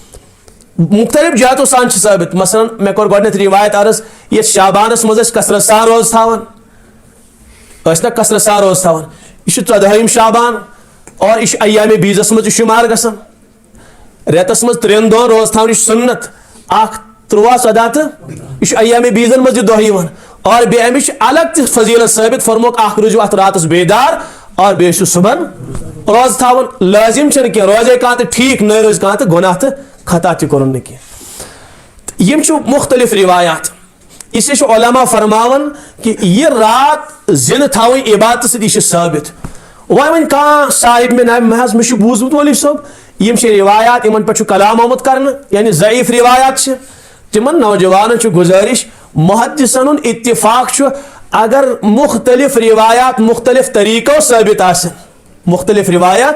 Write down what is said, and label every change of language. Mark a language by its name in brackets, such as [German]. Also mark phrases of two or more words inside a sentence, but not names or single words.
[Kashmiri] مختلف جہتو سان چھِ ثٲبت مثلاً مےٚ کوٚر گۄڈٕنیتھ رِوایت عرض یتھ شابانس منٛز أسۍ کثرت سان روزٕ تھاوان ٲسۍ نا کثرت سان روزٕ تھاوان یہِ چھُ 14ہِم شابان اور یہِ چھُ ایامِ بیٖزس منٛز تہِ شُمار گژھان رٮ۪تس منٛز 3 دۄہن روزٕ تھاوٕنۍ یہِ چھُ سُنت اکھ 13 14 تہٕ یہِ چھُ ایامِ بیٖزن منٛز یہِ دۄہ یِوان اور بیٚیہِ امِچ چھِ الگ تہِ فضیلت ثٲبت فرموکھ اکھ روٗزِو اتھ راتس بیدار اور بیٚیہِ چھُ صبحن روزٕ تھاوُن لٲزم چھنہٕ کینٛہہ روزے کانٛہہ تہٕ ٹھیٖک نہ روزِ کانٛہہ تہٕ گۄناہ تہٕ خطا تہِ کوٚرُن نہٕ کینٛہہ یِم چھِ مختلف رِوایات [Urdu] اس لیے [Kashmiri] چھُ علما فرماوان کہ یہِ رات زِنٛدٕ تھاوٕنۍ عبادتہٕ سۭتۍ یہِ چھِ ثٲبت وۄنۍ کانٛہہ صاحب مےٚ حظ مےٚ چھُ بوٗزمُت مولوی صٲب یِم چھِ رِوایات یِمن پٮ۪ٹھ چھُ کلام آمُت کرنہٕ یعنی ضعیٖف رِوایات چھِ تِمن نوجوانن چھُ گُزٲرِش محدثن ہُنٛد اتفاق چھُ اگر مختلف رِوایات مختلف طریٖقو ثٲبت آسن مختلف رِوایات